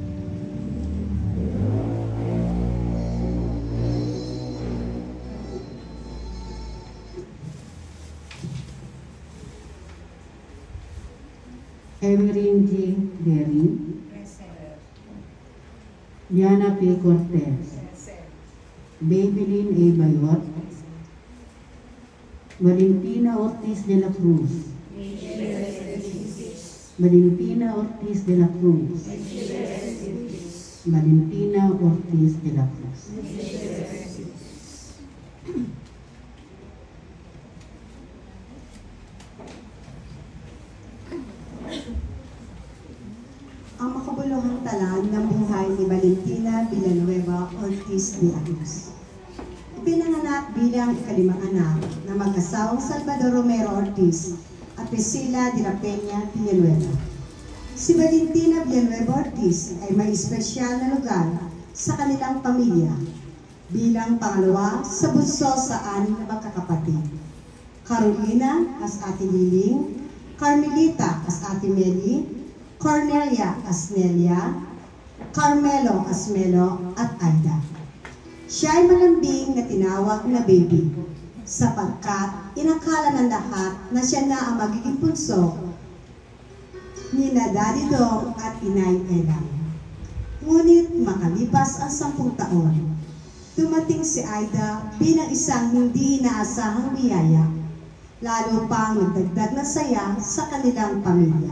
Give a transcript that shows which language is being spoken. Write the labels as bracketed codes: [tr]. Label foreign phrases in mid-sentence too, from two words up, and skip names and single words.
[tl] Emerin G. Berry, Diana P. Cortez, Babylin A. Bayot, Valentina Ortiz de la Cruz, Valentina Ortiz de la Cruz, Valentina Ortiz de la Cruz. Ang makabuluhang tala ng buhay ni Valentina Villanueva Ortiz de la Cruz. Ipinanganak bilang ikalimang anak na mag-asawang Salvador Romero Ortiz at Priscilla de la Peña Villanueva. Si Valentina Villanueva Ortiz ay may espesyal na lugar sa kanilang pamilya bilang pangalawa sa bunso sa anim na magkakapatid. Carolina as Ate Liling, Carmelita as Ate Meli, Cornelia as Nelia, Carmelo as Melo at Aida. Siya ay malambing na tinawag na Baby sapagkat inakala ng lahat na siya na ang magiging punso ni na Daddy Dong at Inay Elang. Ngunit makalipas ang 10 taon, dumating si Aida bilang isang hindi inaasahang biyaya, lalo pang nagdagdag na saya sa kanilang pamilya.